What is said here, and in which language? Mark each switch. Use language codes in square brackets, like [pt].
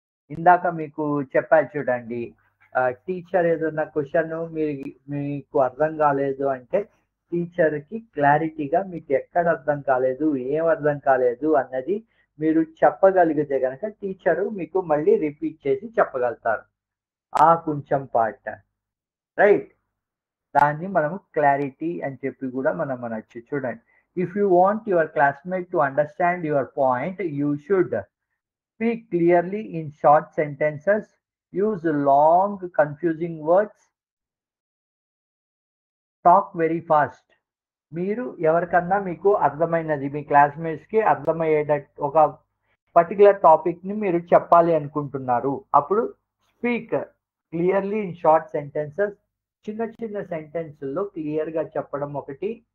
[te] ఇందాక మీకు చెప్పా చూడండి. టీచర్ ఏదన్నా క్వెషను మీకు అర్థం కాలేదు అంటే టీచర్‌కి క్లారిటీగా మీకు ఎక్కడ అర్థం కాలేదు, ఏం అర్థం కాలేదు అన్నది మీరు చెప్పగలిగితే గనక టీచరు మీకు మళ్ళీ రిపీట్ చేసి చెప్పగలుగుతారు. ఆ కొంచెం పార్ట్. రైట్. దాన్ని మనము క్లారిటీ అని చెప్పి గూడా మనం అనొచ్చు. చూడండి. [en] If you want your classmate to understand your point, you should speak clearly in short sentences, use long confusing words, talk very fast. [te] మీరు ఎవరికన్నా మీకు అర్థమైనది మీ క్లాస్‌మేట్స్‌కి అర్థమయ్యేటట్టు ఒక పర్టిక్యులర్ టాపిక్‌ని మీరు చెప్పాలి అనుకుంటున్నారు. అప్పుడు [en] speak clearly in short sentences [te] చిన్న చిన్న సెంటెన్స్‌ల్లో క్లియర్‌గా చెప్పడం ఒకటి.